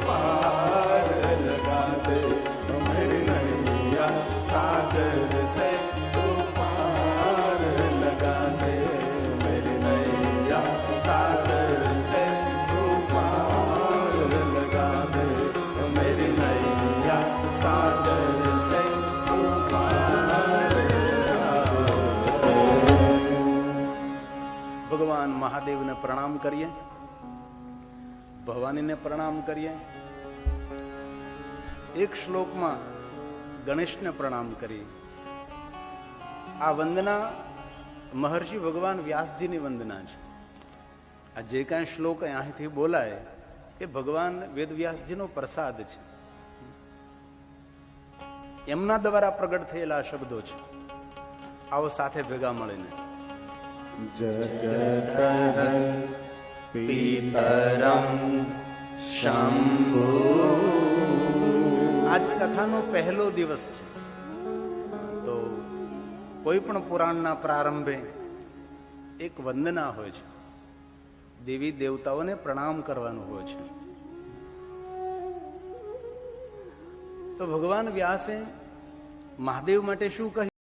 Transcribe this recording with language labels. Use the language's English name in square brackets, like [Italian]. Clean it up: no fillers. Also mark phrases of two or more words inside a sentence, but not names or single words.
[Hindi] पार लगा दे, मेरी नैया सागर से तू पार लगा दे, मेरी नैया सागर से तू पार लगा दे, मेरी नैया सागर से तू पार लगा दे। [Gujarati] ભગવાન મહાદેવને પ્રણામ કરીએ, ભવાનીને પ્રણામ કરીએ. એક શ્લોકમાં ગણેશને પ્રણામ કરીએ. આ વંદના મહર્ષિ ભગવાન વ્યાસજીની વંદના છે. આ જે કાંઈ શ્લોક અહીંથી બોલાય એ ભગવાન વેદવ્યાસજીનો પ્રસાદ છે, એમના દ્વારા પ્રગટ થયેલા શબ્દો છે. આવો સાથે ભેગા મળીને [Sanskrit] जगत पीतरम शंभु। [Gujarati] આજ કથાનો પહેલો દિવસ છે, તો કોઈ પણ પુરાણના પ્રારંભે એક વંદના હોય છે, દેવી દેવતાઓને પ્રણામ કરવાનું હોય છે. તો ભગવાન વ્યાસે મહાદેવ માટે શું કહ્યું?